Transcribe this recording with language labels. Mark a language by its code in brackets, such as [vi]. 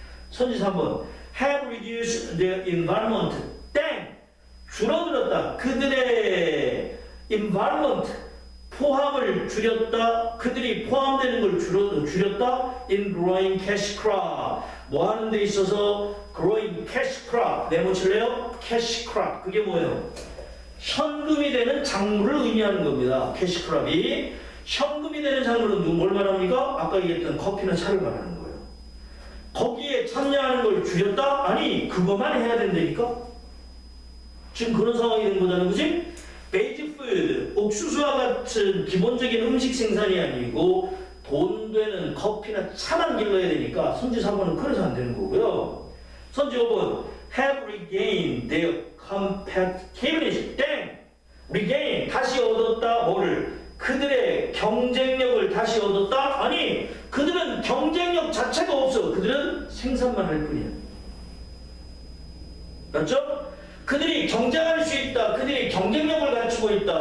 [ko] 선지 3번 [en] have reduced their environment. [ko] 땡. 줄어들었다. 그들의 environment, 포함을 줄였다. 그들이 포함되는 걸 줄였다. [en] in growing cash crop. [ko] 뭐 하는 데 있어서 [en] growing cash crop. [ko] 네모칠래요? cash crop. 그게 뭐예요? 현금이 되는 작물을 의미하는 겁니다. cash crop이. 현금이 되는 작물은 뭘 말합니까? 아까 얘기했던 커피나 차를 말하는 거예요. 거기에 참여하는 걸 줄였다? 아니, 그것만 해야 된다니까? 지금 그런 상황이 된 거잖아요. 그지? 베이직 푸드, 옥수수와 같은 기본적인 음식 생산이 아니고 돈 되는 커피나 차만 길러야 되니까 선지 3번은 그래서 안 되는 거고요. 선지 5번 [en] have regained their competitiveness. [ko] 땡! regain, 다시 얻었다. 뭐를? 그들의 경쟁력을 다시 얻었다? 아니, 그들은 경쟁력 자체가 없어. 그들은 생산만 할 뿐이야. 맞죠? 그들이 경쟁할 수 있다. 그들이 경쟁력을 갖추고 있다.